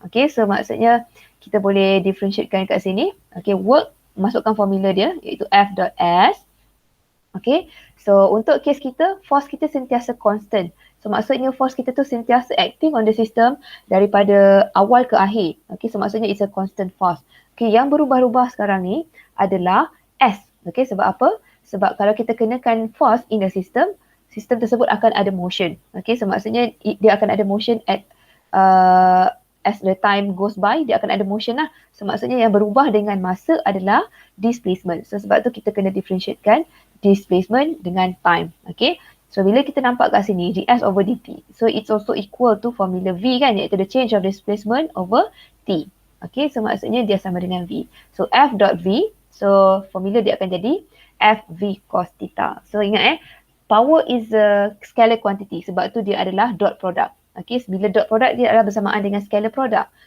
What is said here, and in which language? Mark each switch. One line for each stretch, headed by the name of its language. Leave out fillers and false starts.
Malay: Okay. So maksudnya kita boleh differentiatekan kat sini. Okay. Work, masukkan formula dia iaitu F dot S. Okay, so untuk kes kita, force kita sentiasa constant. So maksudnya force kita tu sentiasa
English: acting on the system
Malay: daripada awal ke akhir.
English: Okay, so maksudnya it's a constant force.
Malay: Okay, yang berubah-ubah sekarang ni adalah S. Okay, sebab apa? Sebab kalau kita kenakan force
English: in the system,
Malay: sistem tersebut akan ada motion. Okay, so maksudnya dia akan ada motion
English: at as the time goes by,
Malay: dia akan ada motion lah. So maksudnya yang berubah dengan masa adalah displacement. So sebab tu kita kena differentiatekan displacement dengan time. Okay. So bila kita nampak kat sini ds over dt.
English: So it's also equal to formula V
Malay: kan, iaitu
English: the change of displacement over t. Okay.
Malay: So maksudnya dia sama dengan V. So F dot V. So formula dia akan jadi F V cos theta.
English: So
Malay: ingat
English: power is a scalar quantity.
Malay: Sebab tu dia adalah dot product. Okay. Bila dot product dia adalah bersamaan dengan scalar product.